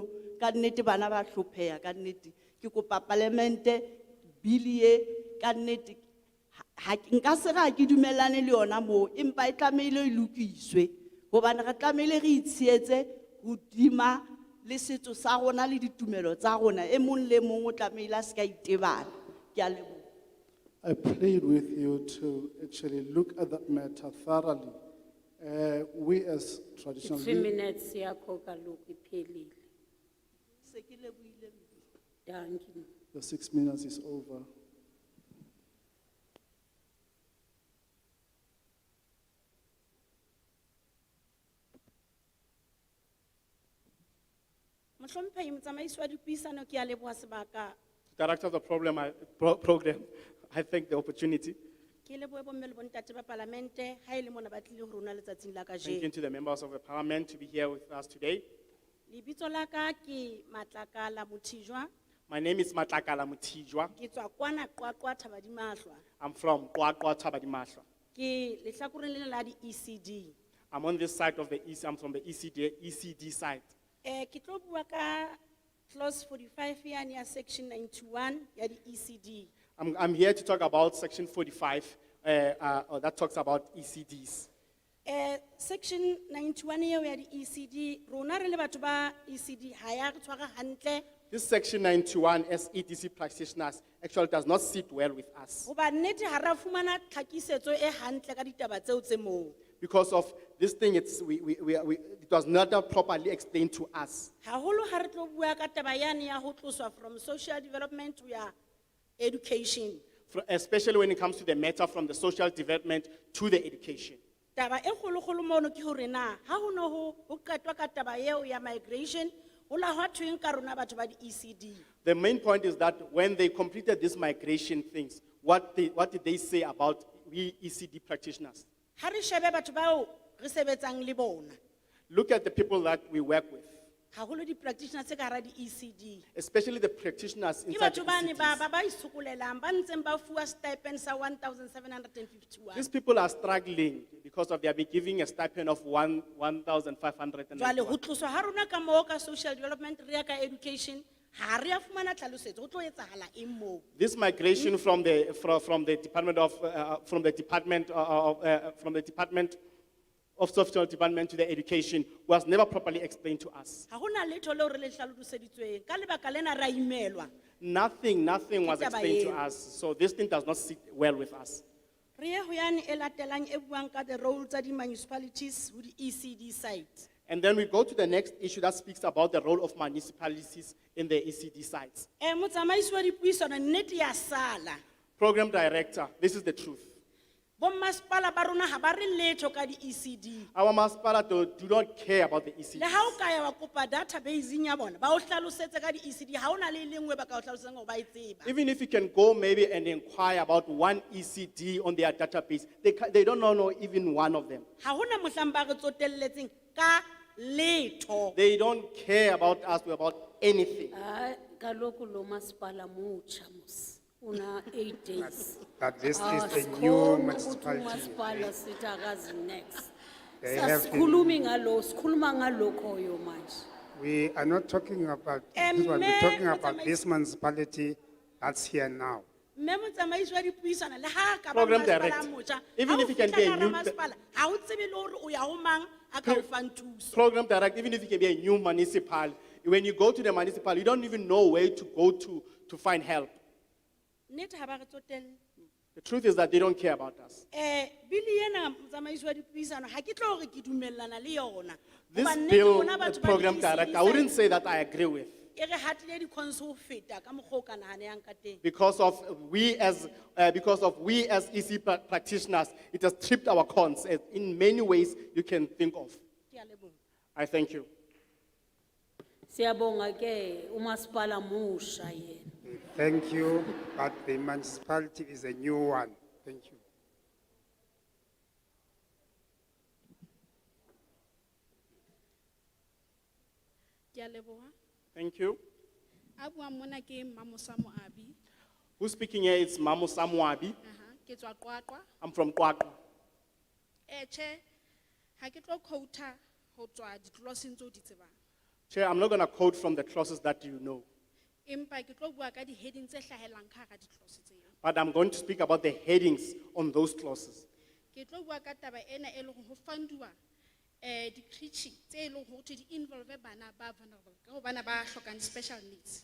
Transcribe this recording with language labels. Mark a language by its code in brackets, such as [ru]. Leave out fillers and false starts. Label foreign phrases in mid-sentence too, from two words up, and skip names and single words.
[st] Ka nnete bana ba hlopheha ka nnete. Ke kopa parliamente bili e ka nnete nka se ga ke dumellane le yona mo empa e tlamehile e lokiswe hobane re tlamehile re itshietse hodima le setso sa rona le ditumelo tsa rona e mong le mong o tlamehile a se ka itebala. Ke a leboha. [en] I plead with you to actually look at that matter thoroughly. We as traditional [xh] 3 minutes yakho kaloku iphelile. [st] Se ke lebohile. [en] Thank you. the 6 minutes is over. [st] Mohlomphehi motsamaisi wa dipuisano ke a leboha sebaka. [en] Director of the program, I thank the opportunity. [st] Ke lebohe bomme le bontate ba Palamente ha ele mona ba tlile ho rona letsatsing la [en] Thank you [st] kajeno. [en] to the members of the parliament to be here with us today. [st] Lebitso la ka ke Matlakala Mothijwa. [en] My name is Matlakala Mutijwa. [st] Ke tswa kwana Qwaqwa Thabadimahlwa. [en] I'm from Qwaqwa Thabadimahlwa. [st] Ke lehlakoreng lena la di ECD. [en] I'm on this side of the East, I'm from the ECD side. [st] Ke tlo bua ka clause 45 yani ya section 91 ya di ECD. [en] I'm here to talk about section 45 that talks about ECDs. [st] Section 91 eo ya di ECD, rona re le batho ba ECD ha ya re tshwara hantle. [en] This section 91 as EDC practitioners actually does not sit well with us. [st] Hoba nnete ha ra fumana tlhakisetso e hantle ka ditaba tseo tse moo. [en] Because of this thing, it was not properly explained to us. [st] Haholo ha re tlo bua ka taba yane ya ho tloswa [en] from social development [st] to ya education. [en] Especially when it comes to the matter from the social development to the education. [st] Taba e kgolo-kgolo mono ke hore na ha ho no ho qetwa ka taba eo ya migration ho la hwa thweng ka rona batho ba di ECD. [en] The main point is that when they completed these migration things, what did they say about we ECD practitioners? [st] Ha re shebe batho bao re sebetsang le bona. [en] Look at the people that we work with, [st] Haholo di practitioners tse ka hara di ECD. [en] especially the practitioners [st] Ke [en] inside the [st] batho bane ba [en] ECDs. [st] ba itshokolelang ba ntseng ba fuwa stipend sa 1,751. [en] These people are struggling because of they have been giving a stipend of 1,500. [st] Jwale ho tloswa ha rona ka moo ka social development re ya ka education ha re a fumana tlhalosetso ho tlo etsahala eng moo. [en] This migration from the Department of Social Development to the education was never properly explained to us. [st] Ha hona letho leo re le hlaloseditsweng ka lebaka lena ra imelwa. [en] Nothing was [st] Ke taba [en] explained to [st] eo. [en] us. So this thing does not sit well with us. [st] Re ye ho yane e latelang e buang ka [en] the role [st] tsa di municipalities ho di ECD sites. [en] And then we go to the next issue that speaks about the role of municipalities in the ECD sites. [st] Motsamaisi wa dipuisano nnete ya sala. [en] Program director, this is the truth. [st] Bommasepala ba rona ha ba re letho ka di-ECD. [en] Our masipala do not care about the ECD. [st] Le ha o ka ya wa kopa database-eng ya bona, ba o hlalosetse ka di-ECD, ha hona le e nngwe ba ka o hlalosetsang hore ba e tseba. [en] Even if you can go maybe and inquire about one ECD on their database, they don't know even one of them. [st] Ha hona mohlang ba re tsotelletseng ka letho. [en] They don't care about us about anything. [xh] Ah, kaloku lo masipala mutsha mos. Una 8 days. [en] But this is the [zu] Sikhona [en] new [zu] ukuthi [en] municipality. [zu] umasipala sithi akazi next. [en] They have been- [zu] Sasikhulumi ngalo, sikhuluma ngalokhoyo manje. [en] We are not talking about this one, we're talking about this municipality that's here now. [st] Mme motsamaisi wa dipuisano, le ha ka ba [en] Program [st] masepala [en] direct. [st] a motjha, [en] Even [st] ha [en] if [st] o [en] it can [st] fihla [en] be a [st] ka hara [en] new- [st] masepala, ha o tsebe le hore o ya ho mang a ka o fang thuso. [en] Program direct, even if you can be a new municipal, when you go to the municipal, you don't even know where to go to find help. [st] Nnete ha ba re tsotelle. [en] The truth is that they don't care about us. [st] Bili ena motsamaisi wa dipuisano, ha ke tlo hore ke dumellana le yona. [en] This [st] Hoba nnete [en] bill, [st] rona batho ba [en] program [st] di-ECD [en] direct, I wouldn't say that I agree with. [st] e re hatile di-cons ho feta ka mokgwa o ka nahanehang ka teng. [en] Because of we as EC practitioners, it has tripped our cons in many ways you can think of. [st] Ke a leboha. [en] I thank you. [zu] Siyabonga ke umasipala musha yena. [en] Thank you, but the municipality is a new one. Thank you. [st] Ke a leboha. [en] Thank you. [st] A buang mona ke Mamosa Moabi. [en] Who's speaking here? It's Mamu Samwabi. [st] Ke tswa Qwaqwa. [en] I'm from Kwakwa. [st] Che, ha ke tlo quota ho tswa di-clauseng tseo di tsebang. [en] Chair, I'm not going to quote from the clauses that you know, [st] Empa ke tlo bua ka di-heading tse hlahelang ka hara di-clause tseo. [en] but I'm going to speak about the headings on those clauses. [st] Ke tlo bua ka taba ena e leng hore ho fundiwa di-creche tse e leng hore di involve bana ba vulnerable, ka ho bana ba hlokang [en] special needs.